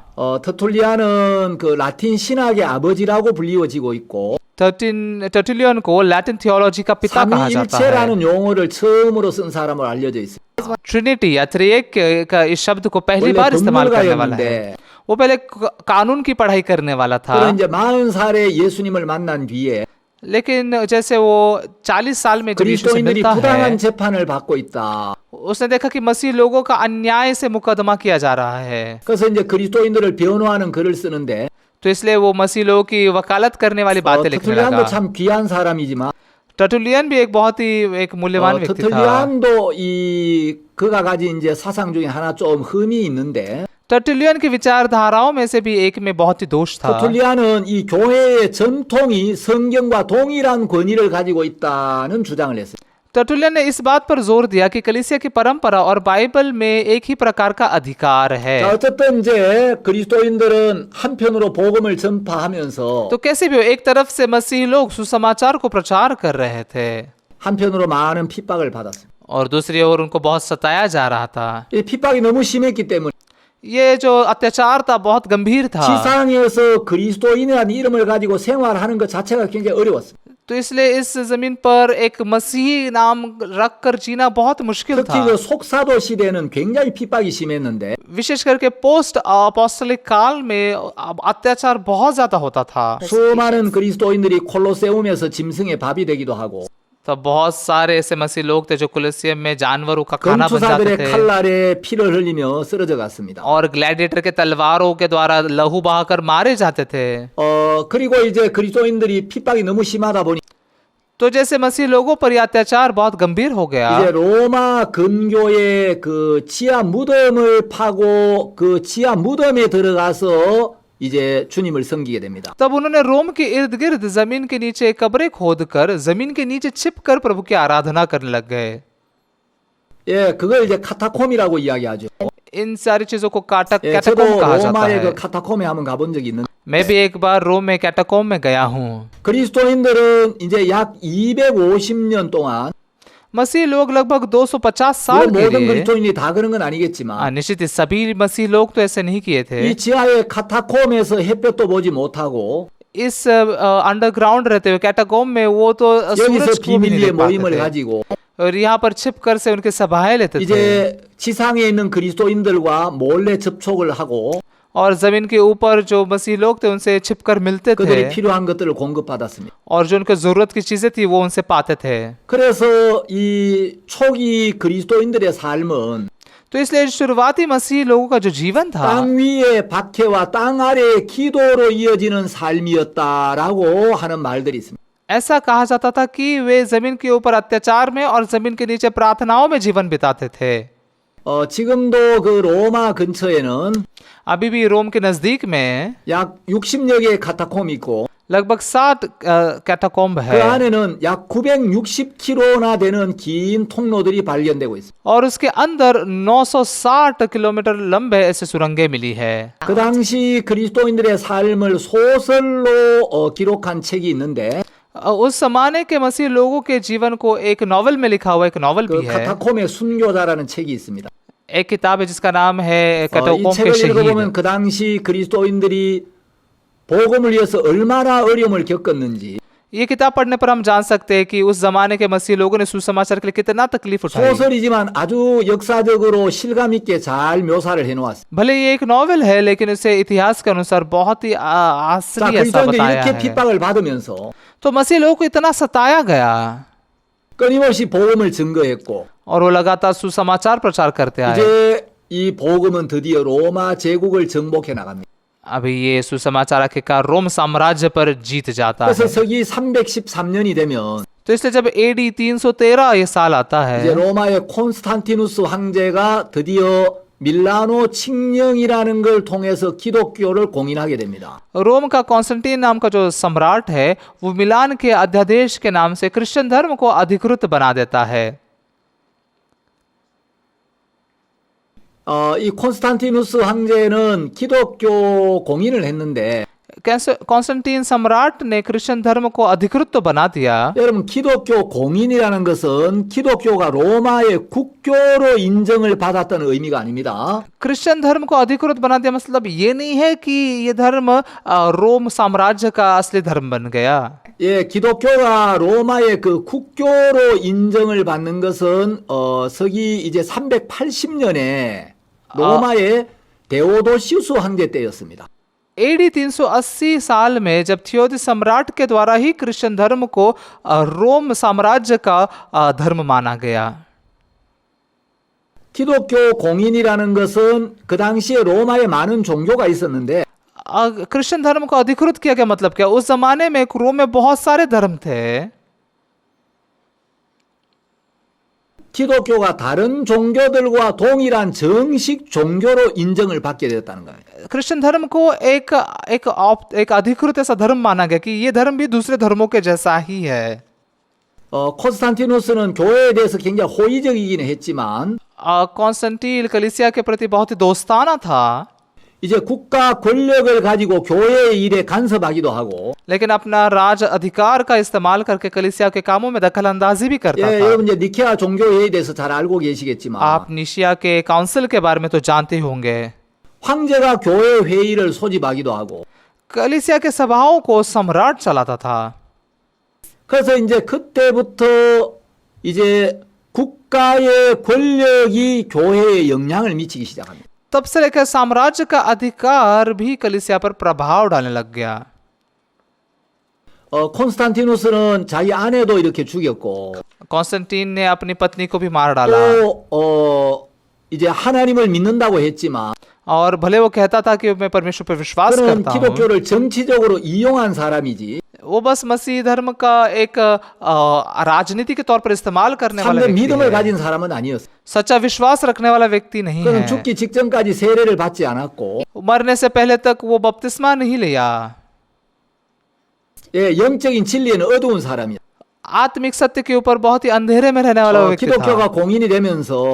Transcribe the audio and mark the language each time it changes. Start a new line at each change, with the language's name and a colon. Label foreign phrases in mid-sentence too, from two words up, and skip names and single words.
Korean: 터툴리안은 그 라틴 신학의 아버지라고 불리워지고 있고
Hindi: टर्टुलियन को लैटिन थियोलॉजी का पिता कहा जाता है।
Korean: 삼위일체라는 용어를 처음으로 쓴 사람으로 알려져 있습니다.
Hindi: ट्रिनिटी या त्रिएक का इस शब्द को पहली
Korean: 원래
Hindi: बार इस्तेमाल करने वाला है।
Korean: 법률가였는데
Hindi: वो पहले कानून की पढ़ाई करने वाला था,
Korean: 그런 이제 40살에 예수님을 만난 뒤에
Hindi: लेकिन जैसे वो 40 साल में जब यीशु से
Korean: 그리스도인들이
Hindi: मिलता
Korean: 부당한
Hindi: है,
Korean: 재판을 받고 있다.
Hindi: उसने देखा कि मसीह लोगों का अन्याय से मुकदमा किया जा रहा है।
Korean: 그래서 이제 그리스도인들을 변호하는 글을 쓰는데
Hindi: तो इसलिए वो मसीह लोगों की वकालत करने वाली बातें लिखने
Korean: 터툴리안도
Hindi: लगा।
Korean: 참 귀한 사람이지만
Hindi: टर्टुलियन भी एक बहुत ही एक मूल्यवान व्यक्ति था।
Korean: 터툴리안도 이 그가 가진 이제 사상 중에 하나 좀 흠이 있는데
Hindi: टर्टुलियन की विचारधाराओं में से भी एक में बहुत ही दोष था।
Korean: 터툴리안은 이 교회의 전통이 성경과 동일한 권위를 가지고 있다는 주장을 했어요.
Hindi: टर्टुलियन ने इस बात पर जोर दिया कि कलीसिया की परंपरा और बाइबल में एक ही प्रकार का अधिकार है।
Korean: 자, 어쨌든 이제 그리스도인들은 한편으로 복음을 전파하면서
Hindi: तो कैसे भी हो, एक तरफ से मसीह लोग सुसमाचार को प्रचार कर रहे थे
Korean: 한편으로 많은 핍박을 받았어요.
Hindi: और दूसरी ओर उनको बहुत सताया जा रहा था।
Korean: 이 핍박이 너무 심했기 때문에
Hindi: ये जो अत्याचार था बहुत गंभीर था,
Korean: 지상에서 그리스도인이라는 이름을 가지고 생활하는 것 자체가 굉장히 어려웠어요.
Hindi: तो इसलिए इस जमीन पर एक मसीही नाम रखकर जीना बहुत मुश्किल
Korean: 특히
Hindi: था।
Korean: 그 속사도 시대는 굉장히 핍박이 심했는데
Hindi: विशेष करके
English: post apostolic
Hindi: काल में अत्याचार बहुत ज्यादा होता था।
Korean: 수많은 그리스도인들이 콜로세움에서 짐승의 밥이 되기도 하고
Hindi: तो बहुत सारे ऐसे मसीह लोग थे जो कुलिसियम में जानवरों का खाना बन जाते
Korean: 검투사들의
Hindi: थे
Korean: 칼날에 피를 흘리며 쓰러져 갔습니다.
Hindi: और ग्लैडिएटर के तलवारों के द्वारा लहू बहाकर मारे जाते थे।
Korean: 그리고 이제 그리스도인들이 핍박이 너무 심하다 보니
Hindi: तो जैसे मसीह लोगों पर यह अत्याचार बहुत गंभीर हो गया,
Korean: 이제 로마 근교의 그 지하 무덤을 파고 그 지하 무덤에 들어가서 이제 주님을 섬기게 됩니다.
Hindi: तब उन्होंने रोम के इर्द गिर्द जमीन के नीचे कब्रें खोदकर जमीन के नीचे छिपकर प्रभु की आराधना करने लग गए।
Korean: 예, 그걸 이제 카타콤이라고 이야기하죠.
Hindi: इन सारी चीजों को
Korean: 예, 저도
Hindi: कैटाकोम कहा जाता
Korean: 로마의
Hindi: है।
Korean: 그 카타콤에 한번 가본 적이 있는데
Hindi: मैं भी एक बार रोम में कैटाकोम में गया हूँ।
Korean: 그리스도인들은 이제 약 250년 동안
Hindi: मसीह लोग लगभग 250 साल
Korean: 물론
Hindi: के
Korean: 모든
Hindi: लिए,
Korean: 그리스도인이 다 그런 건 아니겠지만
Hindi: निश्चित ही सभी मसीह लोग तो ऐसे नहीं किए थे।
Korean: 이 지하의 카타콤에서 햇볕도 보지 못하고
Hindi: इस अंडरग्राउंड रहते हुए कैटाकोम में वो तो
Korean: 여기서
Hindi: सूरज को भी नहीं
Korean: 비밀리에
Hindi: देख पाते
Korean: 모임을
Hindi: थे
Korean: 가지고
Hindi: और यहाँ पर छिपकर से उनके सभाएं लेते थे
Korean: 이제 지상에 있는 그리스도인들과 몰래 접촉을 하고
Hindi: और जमीन के ऊपर जो मसीह लोग थे उनसे छिपकर मिलते
Korean: 그들이
Hindi: थे
Korean: 필요한 것들을 공급받았습니다.
Hindi: और जो उनको जरूरत की चीजें थी वो उनसे पाते थे।
Korean: 그래서 이 초기 그리스도인들의 삶은
Hindi: तो इसलिए शुरुआती मसीह लोगों का जो जीवन था
Korean: 땅 위의 박해와 땅 아래의 기도로 이어지는 삶이었다라고 하는 말들이 있습니다.
Hindi: ऐसा कहा जाता था कि वे जमीन के ऊपर अत्याचार में और जमीन के नीचे प्रार्थनाओं में जीवन बिताते थे।
Korean: 지금도 그 로마 근처에는
Hindi: अभी भी रोम के नजदीक में
Korean: 약 60여 개의 카타콤이 있고
Hindi: लगभग 60 कैटाकोम्ब
Korean: 그
Hindi: है
Korean: 안에는 약 960km나 되는 긴 통로들이 발견되고 있습니다.
Hindi: और उसके अंदर 960 किलोमीटर लंबे ऐसे सुरंगें मिली है।
Korean: 그 당시 그리스도인들의 삶을 소설로 기록한 책이 있는데
Hindi: उस जमाने के मसीह लोगों के जीवन को एक नॉवल में लिखा हुआ एक नॉवल
Korean: 그
Hindi: भी है।
Korean: 카타콤의 순교자라는 책이 있습니다.
Hindi: एक किताब है जिसका नाम है
Korean: 이
Hindi: कैटाकोम्ब के
Korean: 책을 읽어보면
Hindi: शहीद।
Korean: 그 당시 그리스도인들이 복음을 위해서 얼마나 어려움을 겪었는지
Hindi: ये किताब पढ़ने पर हम जान सकते हैं कि उस जमाने के मसीह लोगों ने सुसमाचार के लिए कितना तकलीफ उठाई।
Korean: 소설이지만 아주 역사적으로 실감 있게 잘 묘사를 해놓았습니다.
Hindi: भले ये एक नॉवल है लेकिन उसे इतिहास के अनुसार बहुत ही
Korean: 자,
Hindi: आसरी ऐसा
Korean: 그리스도인들이
Hindi: बताया
Korean: 이렇게
Hindi: है।
Korean: 핍박을 받으면서
Hindi: तो मसीह लोगों को इतना सताया गया
Korean: 끊임없이 복음을 증거했고
Hindi: और वो लगातार सुसमाचार प्रचार करते आए।
Korean: 이제 이 복음은 드디어 로마 제국을 정복해 나갑니다.
Hindi: अभी ये सुसमाचार आखिरकार रोम साम्राज्य पर जीत जाता
Korean: 그래서
Hindi: है।
Korean: 서기 313년이 되면
Hindi: तो इसलिए जब AD 313 ये साल आता
Korean: 이제
Hindi: है
Korean: 로마의 콘스탄티누스 황제가 드디어 밀라노 칙령이라는 걸 통해서 기독교를 공인하게 됩니다.
Hindi: रोम का कॉन्स्टेंटीन नाम का जो सम्राट है वो मिलान के अध्यादेश के नाम से क्रिश्चियन धर्म को अधिकृत बना देता है।
Korean: 이 콘스탄티누스 황제는 기독교 공인을 했는데
Hindi: कॉन्स्टेंटीन सम्राट ने क्रिश्चियन धर्म को अधिकृत तो बना दिया,
Korean: 여러분 기독교 공인이라는 것은 기독교가 로마의 국교로 인정을 받았다는 의미가 아닙니다.
Hindi: क्रिश्चियन धर्म को अधिकृत बना दिया मतलब ये नहीं है कि ये धर्म रोम साम्राज्य का असली धर्म बन गया।
Korean: 예, 기독교가 로마의 그 국교로 인정을 받는 것은 서기 이제 380년에 로마의 데오도시우스 황제 때였습니다.
Hindi: AD 380 साल में जब थियोदिस सम्राट के द्वारा ही क्रिश्चियन धर्म को रोम साम्राज्य का धर्म माना गया।
Korean: 기독교 공인이라는 것은 그 당시에 로마에 많은 종교가 있었는데
Hindi: क्रिश्चियन धर्म को अधिकृत किया गया मतलब क्या? उस जमाने में रोम में बहुत सारे धर्म थे।
Korean: 기독교가 다른 종교들과 동일한 정식 종교로 인정을 받게 되었다는 거예요.
Hindi: क्रिश्चियन धर्म को एक अधिकृत ऐसा धर्म माना गया कि ये धर्म भी दूसरे धर्मों के जैसा ही है।
Korean: 콘스탄티누스는 교회에 대해서 굉장히 호의적이긴 했지만
Hindi: कॉन्स्टेंटीन कलीसिया के प्रति बहुत ही दोस्ताना था,
Korean: 이제 국가 권력을 가지고 교회의 일에 간섭하기도 하고
Hindi: लेकिन अपना राज अधिकार का इस्तेमाल करके कलीसिया के कामों में दखल अंदाजी भी करता
Korean: 예,
Hindi: था।
Korean: 여러분 이제 니케아 종교회의에 대해서 잘 알고 계시겠지만
Hindi: आप निशिया के काउंसिल के बारे में तो जानते होंगे।
Korean: 황제가 교회 회의를 소집하기도 하고
Hindi: कलीसिया के सभाओं को सम्राट चलाता था।
Korean: 그래서 이제 그때부터 이제 국가의 권력이 교회에 영향을 미치기 시작합니다.
Hindi: तब से लेकर साम्राज्य का अधिकार भी कलीसिया पर प्रभाव डालने लग गया।
Korean: 콘스탄티누스는 자기 아내도 이렇게 죽였고
Hindi: कॉन्स्टेंटीन ने अपनी पत्नी को भी मार डाला
Korean: 또 이제 하나님을 믿는다고 했지만
Hindi: और भले वो कहता था कि मैं परमेश्वर पर विश्वास
Korean: 그는
Hindi: करता हूँ,
Korean: 기독교를 정치적으로 이용한 사람이지
Hindi: वो बस मसीह धर्म का एक राजनीति के तौर पर इस्तेमाल करने वाला
Korean: 참된
Hindi: व्यक्ति
Korean: 믿음을
Hindi: है।
Korean: 가진 사람은 아니었어.
Hindi: सच्चा विश्वास रखने वाला व्यक्ति नहीं
Korean: 그는
Hindi: है।
Korean: 죽기 직전까지 세례를 받지 않았고
Hindi: मरने से पहले तक वो बपतिस्मा नहीं लिया।
Korean: 예, 영적인 진리에는 어두운 사람이야.
Hindi: आत्मिक सत्य के ऊपर बहुत ही अंधेरे में रहने वाला व्यक्ति
Korean: 기독교가
Hindi: था।
Korean: 공인이 되면서